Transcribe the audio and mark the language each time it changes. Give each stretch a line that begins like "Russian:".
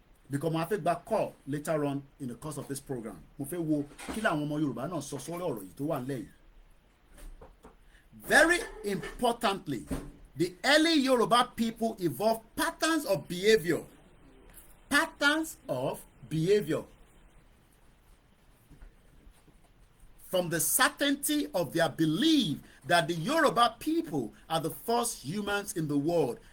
English: Because I take back call later on in the course of this program.
Yoruba: Mo fẹ́ wo kí làwọn ọmọ Yorùbá náà sọ sórí ọ̀rọ̀ yìí tó wà nílẹ̀ yìí.
English: Very importantly, the early Yoruba people evolved patterns of behavior. Patterns of behavior. From the certainty of their belief that the Yoruba people are the first humans in the world.